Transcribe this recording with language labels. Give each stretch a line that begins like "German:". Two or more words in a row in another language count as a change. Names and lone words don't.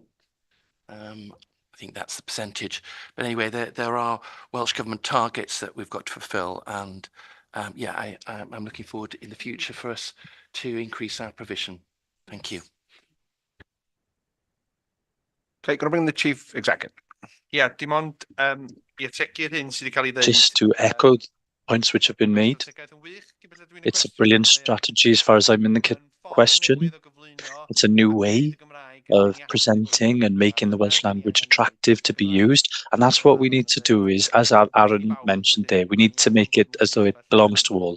English: I think that's the percentage. But anyway, there are Welsh Government targets that we've got to fulfil. And I'm looking forward in the future for us to increase our provision. Thank you. Okay, going to bring the Chief Executive. Yeah,
Welsh: dim ond ietegu'r hyn sydd wedi cael ei ddeud.
English: Just to echo the points which have been made, it's a brilliant strategy as far as I'm in the question. It's a new way of presenting and making the Welsh language attractive to be used. And that's what we need to do is, as Aaron mentioned there, we need to make it as though it belongs to all.